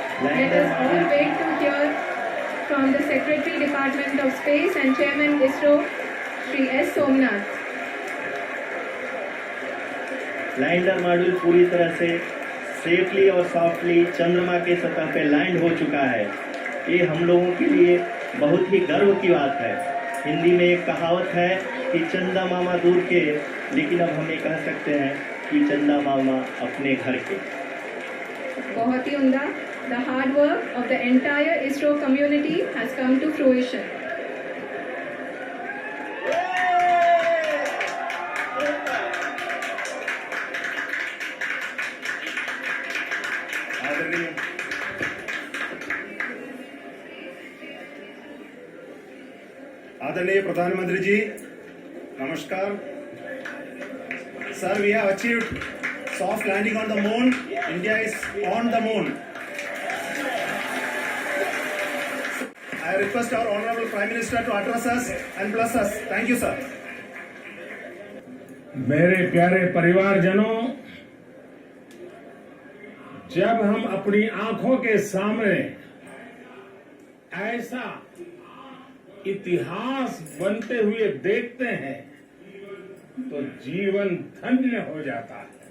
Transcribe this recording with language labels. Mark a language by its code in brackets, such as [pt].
[en] Let us all wait to hear from the Secretary Department of Space and Chairman ISRO, Shri S. Somnath. [hi] Lander module पूरी तरह से safely और softly चंद्रमा के सतह पे लैंड हो चुका है. ये हम लोगों के लिए बहुत ही गर्व की बात है. हिंदी में एक कहावत है कि चंदा मामा दूर के, लेकिन अब हम ये कह सकते हैं कि चंदा मामा अपने घर के. बहुत ही उम्दा. [en] The hard work of the entire ISRO community has come to fruition. [hi] आदरणीय प्रधानमंत्री जी, नमस्कार. [en] Sir, we have achieved soft landing on the moon. India is on the moon. I request our Honorable Prime Minister to address us and bless us. Thank you, sir. [hi] मेरे प्यारे परिवारजनों, जब हम अपनी आंखों के सामने ऐसा इतिहास बनते हुए देखते हैं तो जीवन धन्य हो जाता है.